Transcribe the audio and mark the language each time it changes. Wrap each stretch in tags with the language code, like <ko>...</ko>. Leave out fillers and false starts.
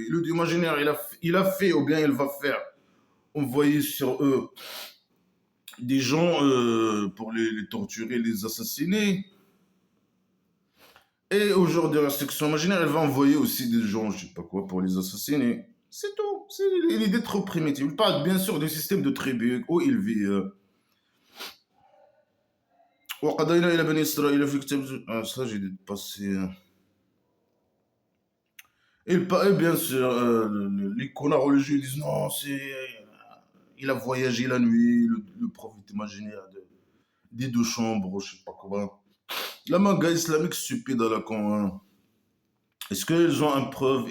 <fr>Le Dieu imaginaire, il a fait ou bien il va faire envoyer sur eux des gens pour les torturer, les assassiner. Et au jour de la section imaginaire, elle va envoyer aussi des gens, je sais pas quoi, pour les assassiner. C'est tout. C'est l'idée trop primitive. Il parle bien sûr du système de tribu où il vit.</fr> <ar>وقضينا إلى بني إسرائيل في كتاب.</ar> <fr>Ah, ça, j'ai passé. Et bien sûr, les connards religieux disent non, il a voyagé la nuit, le prophète imaginaire des deux chambres, je sais pas quoi. La maga islamique stupide à la con, hein. Est-ce qu'ils ont une preuve?</fr>